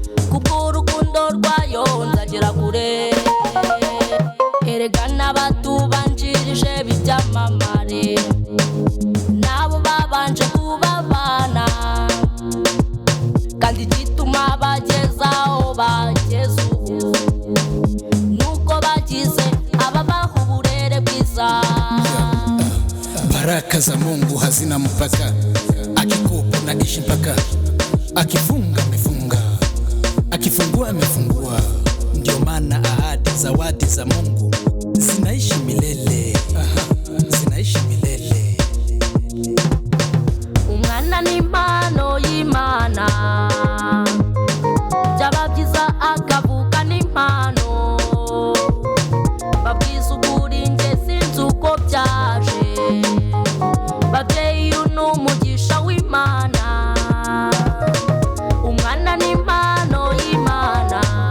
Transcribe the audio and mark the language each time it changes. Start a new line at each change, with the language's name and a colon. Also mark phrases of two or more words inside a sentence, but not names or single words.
Kinyarwanda: Kubw'urukundo rwayo nzagera kure. Erega n'abatubanjirije b'ibyamamare, nabo babanje kuba abana. Kandi igituma bageze aho bageze ubu, nuko bagize ababaha uburere bwiza.
Swahili: Baraka za Mungu hazina mpaka, akikupa naishi mpaka, akifunga amefunga, akifungua amefungua. Ndio maana ahadi, zawadi za Mungu zinaishi milele. Aha, zinaishi milele.
Kinyarwanda: Umwana ni impano y'Imana. Byaba byiza akavuka n'impano. Babwiza ukuri, njye sinzi uko byaje. Babyeyi, uyu ni umugisha w'Imana. Umwana ni impano y'Imana.